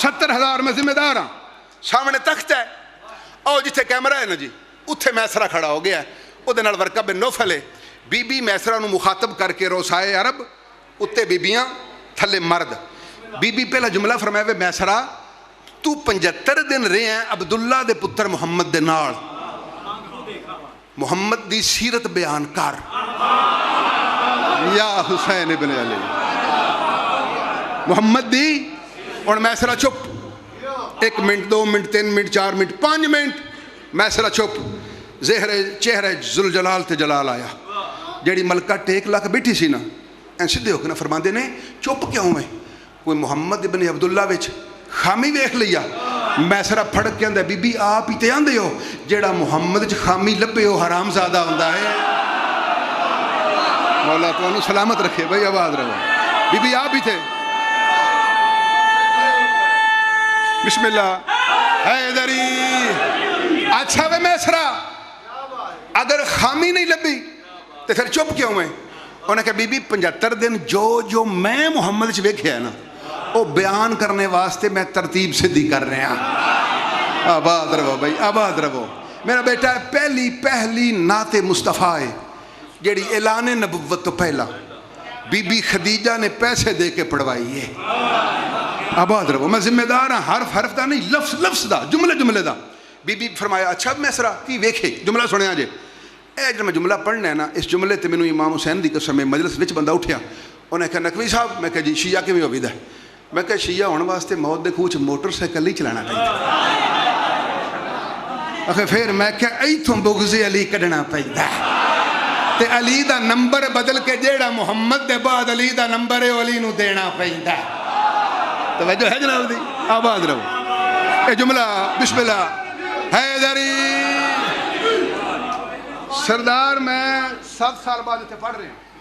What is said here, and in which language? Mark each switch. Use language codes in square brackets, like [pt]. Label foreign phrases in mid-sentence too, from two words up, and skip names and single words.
[pa] 70,000 میں ذمہ دار ہاں، سامنے تخت ہے، او جتھے کیمرہ ہے نا جی اتھے میسرہ کھڑا ہو گیا ہے، او دے نال ورقہ بن نوفل ہے، بی بی میسرہ نو مخاطب کر کے روسائے عرب، اتھے بی بیاں تھلے مرد۔ بی بی پہلا جملہ فرمائے وے میسرہ تو 75 دن رہے ہیں عبداللہ دے پتر محمد دے نال، محمد دی سیرت بیان کر۔ یا حسین ابن علی محمد دی، اور میسرہ چپ، 1 منٹ 2 منٹ 3 منٹ 4 منٹ 5 منٹ میسرہ چپ، چہرہ ذوالجلال تے جلال آیا، جیڑی ملکہ ٹیک لاکھ بیٹھی سی نا این سدھے ہو کے نا فرماندے نے چپ کیوں ہے، کوئی محمد ابن عبداللہ وچ خامی ویکھ لیا؟ میسرہ پھڑک کے اندر بی بی آپ ہی تے آندے ہو، جیڑا محمد وچ خامی لبے ہو حرام زادہ ہوندا ہے۔ مولا تو انہوں سلامت رکھے بھائی، آباد رہو، بی بی آپ ہی تھے۔ بسم اللہ حیدری اچھا وے میسرہ اگر خامی نہیں لبی تو پھر چپ کیوں ہے؟ انہیں کہا بی بی 75 دن جو میں محمد چ ویکھیا نا وہ بیان کرنے واسطے میں ترتیب سدھی کر رہا. آباد رہو بھائی, آباد رہو. میرا بیٹا پہلی نعت مصطفیٰ ہے جیڑی اعلان نبوت تو پہلا بی بی خدیجہ نے پیسے دے کے پڑھوائی ہے. آباد رہو. میں ذمہ دار ہاں, حرف دا نہیں, لفظ دا, جملے دا. بی بی فرمایا اچھا میسرا کی ویکھے, جملہ سنیا جے. اے جب میں جملہ پڑھنا ہے نا, اس جملے تے مینوں امام حسین دی قسم مجلس وچ بندہ اٹھیا, انہیں کہا نقوی صاحب. میں کہا جی شیعہ کیویں ہوویدا ہے؟ میں کہا شیعہ ہونے واسطے موت دے خوہ موٹر سائیکل ہی چلانا پیندا. آخر پھر میں کہا ایتھوں بغض علی کڈنا پیندا تے علی دا نمبر بدل کے جیڑا محمد دے بعد علی دا نمبر ہے علی نو دینا پیندا. توجہ ہے جناب دی, آباد رہو. اے جملہ بسم اللہ حیدری. [ur] سردار میں 7 سال بعد اتنے پڑھ رہے ہیں.